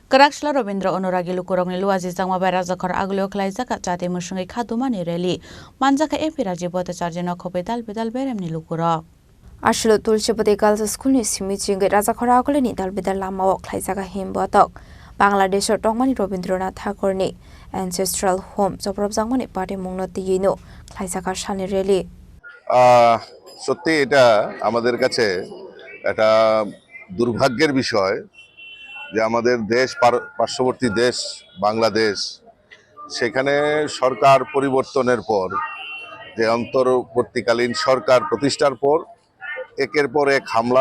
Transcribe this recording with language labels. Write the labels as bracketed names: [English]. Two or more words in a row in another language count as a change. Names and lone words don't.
[Kok Borok] Karakshla Robindra Onuragi Lukurong Luazi Zangma Barazakar Aglo Klaizaka Chate Mushungi Khadumani Reli Manzaka Epiraji Botacharjino Kopedal Pedal Beremni Lukura. Ashlo Tulshapati [English] Girls School [Kok Borok] ni Simiching Razakara Agolini Dalbeda Lama Klaizaka Himbotok Bangladesh or Tongmani Robindranath Thakurni [English] Ancestral Home [Kok Borok] Soprob Zangmani Party Mungnoti Yino Klaizaka Shani Reli [Bangla] সত্যি এটা আমাদের কাছে একটা দুর্ভাগ্যের বিষয় যে আমাদের দেশ পার্শ্ববর্তী দেশ বাংলাদেশ সেখানে সরকার পরিবর্তনের পর যে অন্তর্বর্তীকালীন সরকার প্রতিষ্ঠার পর একের পর এক হামলা